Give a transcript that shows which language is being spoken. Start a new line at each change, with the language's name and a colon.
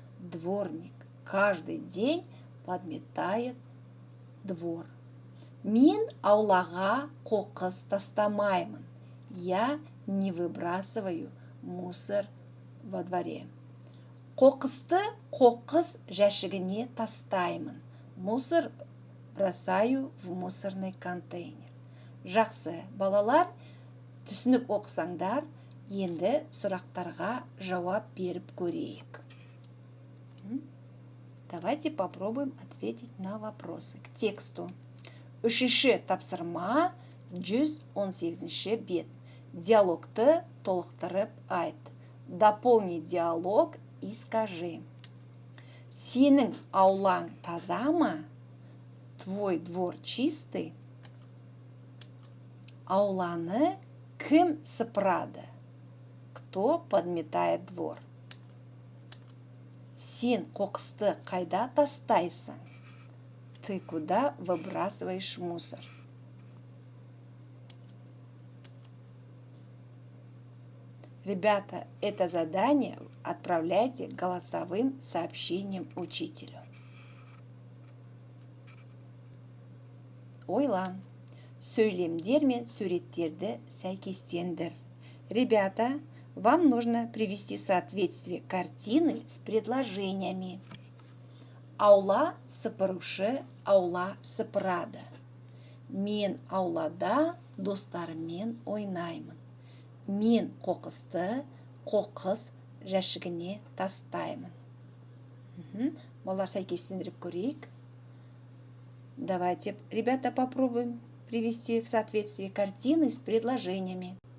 Russian: Дворник каждый день подметает двор.
Kazakh: Мен аулаға қоқыс тастамаймын.
Russian: Я не выбрасываю мусор во дворе.
Kazakh: Қоқысты қоқыс жәшігіне тастаймын.
Russian: Мусор бросаю в мусорный контейнер.
Kazakh: Жақсы, балалар, түсініп оқысаңдар, енді сұрақтарға жауап беріп көрейік.
Russian: Давайте попробуем ответить на вопросы. К тексту.
Kazakh: Үшінші тапсырма 118 бет. Диалогты толықтырып айт.
Russian: Дополни диалог и скажи.
Kazakh: Сенің аулаң таза ма?
Russian: Твой двор чистый?
Kazakh: Ауланы кім сыпырады?
Russian: Кто подметает двор?
Kazakh: Сен қоқысты қайда тастайсың?
Russian: Ты куда выбрасываешь мусор? Ребята, это задание отправляйте голосовым сообщением учителю.
Kazakh: Ойлан. Сөйлемдер мен суреттерді сәйкестендір.
Russian: Ребята, вам нужно привести соответствие картины с предложениями.
Kazakh: Аула сыпырушы аула сыпырады. Мен аулада достарыммен ойнаймын. Мен қоқысты қоқыс жәшігіне тастаймын. Балалар, сәйкестендіріп көрейік.
Russian: Давайте, ребята, попробуем привести в соответствие картины с предложениями.